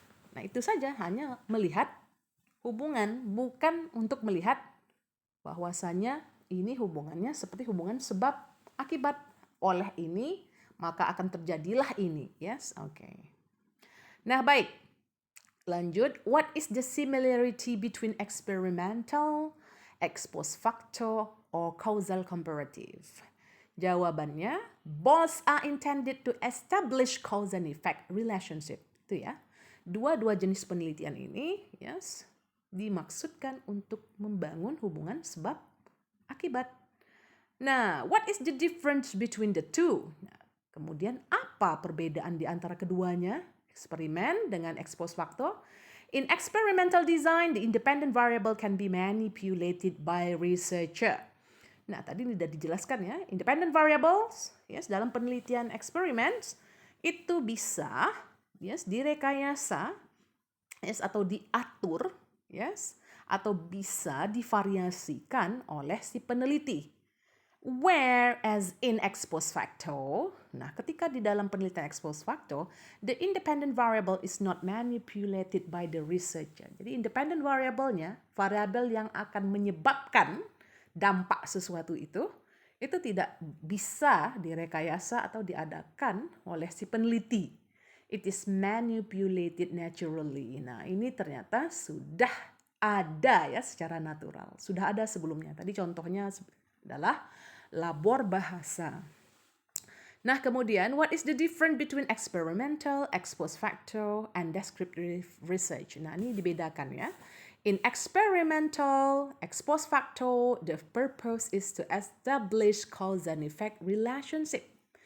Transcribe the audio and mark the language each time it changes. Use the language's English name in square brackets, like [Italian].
[Indonesian] Nah, itu saja, hanya melihat hubungan, bukan untuk melihat bahwasanya ini hubungannya seperti hubungan sebab akibat. Oleh ini, maka akan terjadilah ini. [English] Yes, okay. [Indonesian] Nah, baik. Lanjut, [English] what is the similarity between experimental, ex post facto, or causal comparative? Jawabannya, both are intended to establish cause and effect relationship. [Indonesian] Itu ya. Dua-dua jenis penelitian ini, yes, dimaksudkan untuk membangun hubungan sebab akibat. [English] Nah, what is the difference between the two? [Indonesian] Nah, kemudian apa perbedaan di antara keduanya? Eksperimen dengan ex post facto. [English] In experimental design, the independent variable can be manipulated by researcher. [Indonesian] Nah, tadi sudah dijelaskan ya, independent variables, yes, dalam penelitian experiments itu bisa, yes, direkayasa, yes, atau diatur, yes, atau bisa divariasikan oleh si peneliti. [English] Whereas in ex post facto, [Indonesian] nah ketika di dalam penelitian ex post facto, [English] the independent variable is not manipulated by the researcher. [Indonesian] Jadi independent variable-nya, variabel yang akan menyebabkan dampak sesuatu itu tidak bisa direkayasa atau diadakan oleh si peneliti. [English] It is manipulated naturally. [Indonesian] Nah, ini ternyata sudah ada ya secara natural. Sudah ada sebelumnya. Tadi contohnya adalah labor bahasa. [English] Nah, kemudian what is the difference between experimental, ex post facto, and descriptive research? [Indonesian] Nah, ini dibedakan ya. [English] In experimental, ex post facto, the purpose is to establish cause and effect relationship.